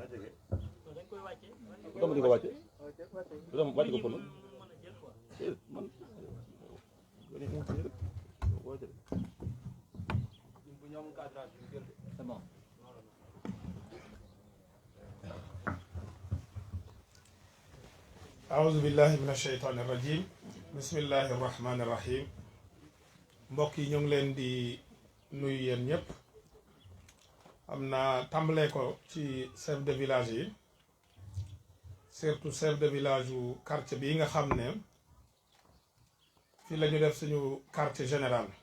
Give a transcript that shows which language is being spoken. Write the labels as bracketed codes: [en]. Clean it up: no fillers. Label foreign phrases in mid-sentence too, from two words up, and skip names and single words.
[wo] dama di ko wàcce dama wàcce ko pël man [ar] أعوذ بالله من الشيطان الرجيم بسم الله الرحمن الرحيم [wo] mbokk yi ñu ngi leen di nuyu yéen ñëpp am naa tàmbalee ko ci [fr] chef de village [wo] yi surtout [fr] chef de village [wo] yu quartier bi nga xam ne fii la ñu def suñu [fr] quartier général